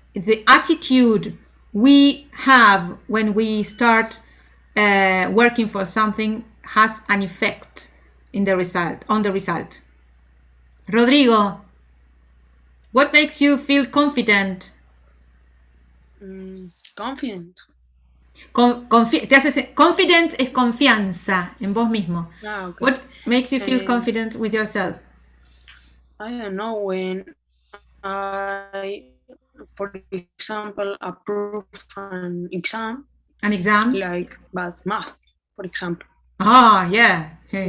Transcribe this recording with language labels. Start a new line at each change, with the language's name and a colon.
English: The attitude we have when we start working for something has an effect in the result, on the result. Rodrigo, what makes you feel confident? Confident.
Spanish: Confident es confianza en vos mismo.
English: Okay. What makes you feel confident with yourself? I don't know, when I, for example, approve an exam. An exam? Like bad math, for example. Ah, yeah. Hey.